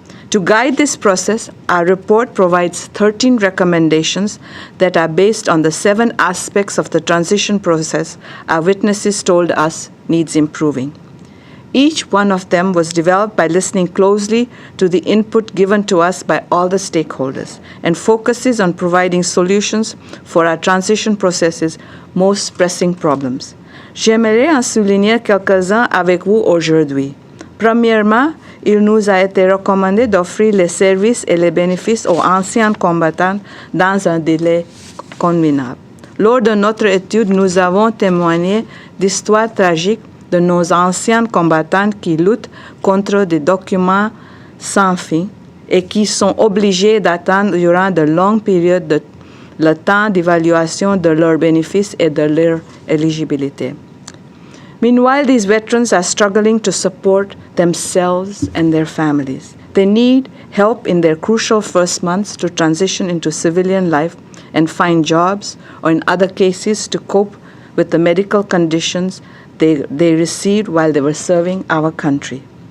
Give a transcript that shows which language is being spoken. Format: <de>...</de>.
<en>To guide this process, our report provides 13 recommendations that are based on the 7 aspects of the transition process our witnesses told us needs improving. Each one of them was developed by listening closely to the input given to us by all the stakeholders and focuses on providing solutions for our transition process's most pressing problems.</en> <fr>J'aimerais en souligner quelques-uns avec vous aujourd'hui. Premièrement, il nous a été recommandé d'offrir les services et les bénéfices aux anciens combattants dans un délai convenable. Lors de notre étude, nous avons témoigné d'histoires tragiques de nos anciens combattants qui luttent contre des documents sans fin et qui sont obligés d'attendre durant de longues périodes le temps d'évaluation de leurs bénéfices et de leur éligibilité.</fr> <en>Meanwhile, these veterans are struggling to support themselves and their families. They need help in their crucial first months to transition into civilian life and find jobs, or in other cases, to cope with the medical conditions they received while they were serving our country.</en>